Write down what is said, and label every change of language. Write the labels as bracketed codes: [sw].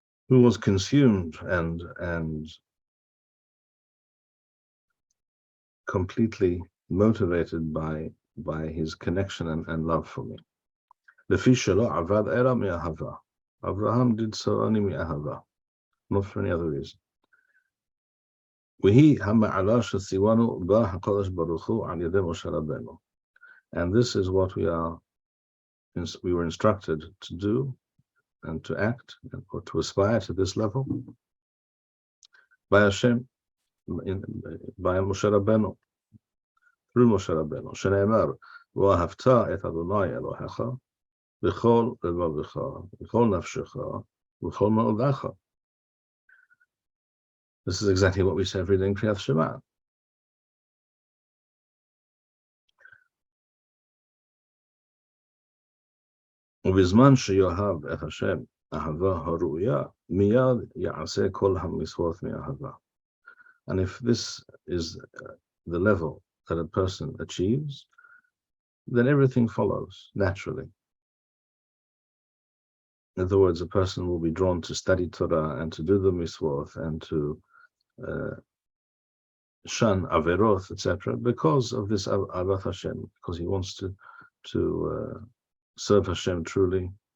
[en] who was consumed and completely motivated by his connection and love for me. [he] Lefi shelo avad era mi'ahava. [en] Abraham did so only mi'ahava, not for any other reason. [he] وهي המעלה שציוונו בה הקדוש ברוך הוא על ידי משה רבנו. [en] And this is what we were instructed to do and to act or to aspire to this level by HaShem, by Moshe Rabbeinu, through Moshe Rabbeinu. [he] שנאמר, ואהבת את אדוני אלוהיך בכל לבבך, בכל נפשך, ובכל מאודך. [en] This is exactly what we say every day in Kriyat Shema. [he] ובזמן שיאהב את השם אהבה הראויה, מיד יעשה כל המצוות מאהבה. [en] And if this is the level that a person achieves, then everything follows naturally. In other words, a person will be drawn to study Torah and to do the mitzvot and to shun averot, etc., because of this avat Hashem, because he wants to serve Hashem truly.